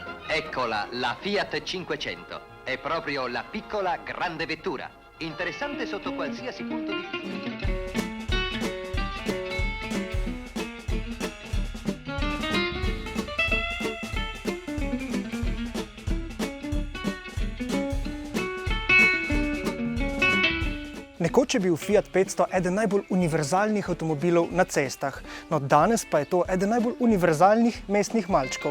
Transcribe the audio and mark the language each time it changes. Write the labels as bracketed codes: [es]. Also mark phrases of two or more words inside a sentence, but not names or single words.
[it] Eccola, la Fiat 500. È proprio la piccola grande vettura. Interessante sotto qualsiasi punto di vista. [sl] Nekoč je bil Fiat 500 eden najbolj univerzalnih avtomobilov na cestah, no danes pa je to eden najbolj univerzalnih mestnih malčkov.